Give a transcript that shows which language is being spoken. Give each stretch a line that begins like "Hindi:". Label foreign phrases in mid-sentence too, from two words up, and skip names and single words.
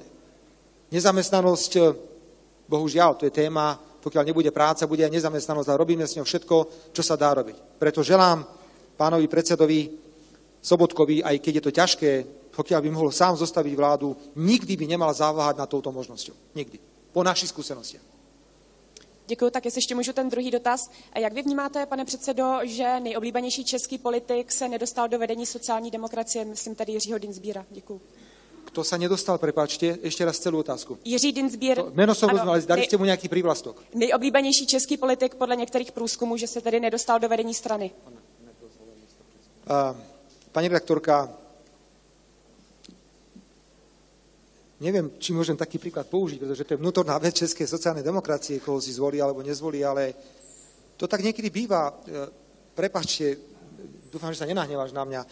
Slovak: Nezamestnanosť, bohužiaľ, to je téma, pokiaľ nebude práca, bude aj nezamestnanosť a robíme s ňou všetko, čo sa dá robiť. Preto želám pánovi predsedovi Sobotkovi, aj keď je to ťažké, pokiaľ by mohol sám zostaviť vládu, nikdy by nemal zaváhať nad touto možnosťou. Nikdy. Po našich skúsenostiach.
Czech: Děkuji, tak jestli ještě můžu ten druhý dotaz. A jak vy vnímáte, pane předsedo, že nejoblíbenější český politik se nedostal do vedení sociální demokracie, myslím tady Jiřího Dienstbiera? Děkuji.
Slovak: Kto sa nedostal, prepáčte, ešte raz celú otázku.
Czech: Jiří Dienstbier.
Slovak: Meno som rozumel, ale dali ste mu nejaký prívlastok.
Czech: Nejoblíbenější český politik podle některých průzkumů, že se tedy nedostal do vedení strany.
Slovak: Pani redaktorka, neviem, či môžem taký príklad použiť, pretože to je vnútorná vec českej sociálnej demokracie, koho si zvolí alebo nezvolí, ale to tak niekedy býva. Prepáčte, dúfam, že sa nenahneváš na mňa.